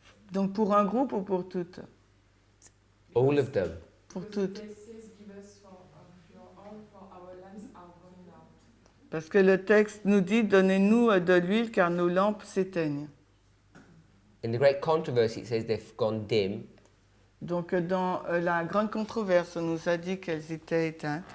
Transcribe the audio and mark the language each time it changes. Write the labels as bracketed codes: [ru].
[fr] Donc, pour un groupe ou pour toutes? [en] All of them. [fr] Pour toutes. Parce que le texte nous dit, donnez-nous de l'huile car nos lampes s'éteignent. [en] In the great controversy, it says they've gone dim. [fr] Donc, dans la grande controverse, on nous a dit qu'elles étaient éteintes.